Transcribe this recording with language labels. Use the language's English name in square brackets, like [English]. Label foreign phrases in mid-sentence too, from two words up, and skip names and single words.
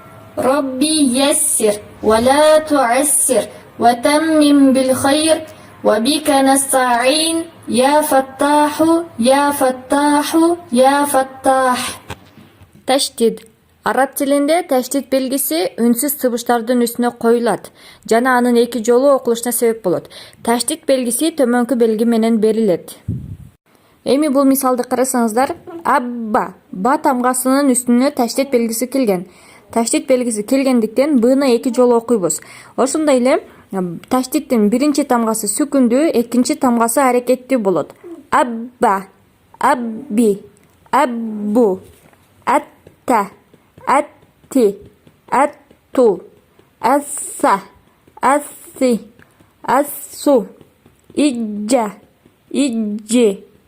[Arabic] ربي يسر ولا تعسر وتمم بالخير وبك نستعين يا فتاح يا فتاح يا فتاح. [Kyrgyz] Таштид. Араб тилинде таштид белгиси үнсүз сыбыштардын үстүнө коюлат жана анын эки жолу окулушуна себеп болот. Таштид белгиси төмөнкү белги менен берилет. Эми бул мисалды карасаңыздар, абба ба тамгасынын үстүнө таштид белгиси келген. Таштид белгиси келгендиктен бны эки жолу окуйбуз. Ошондой эле таштиддин биринчи тамгасы сүкүндүү, экинчи тамгасы аракеттүү болот. [Arabic] أَبَّ، أَبِّ، أَبُّ، أَتَّ، أَتِّ، أَتُّ، أَسَّ، أَسِّ، أَسُّ، إِجَّ، إِجِّ,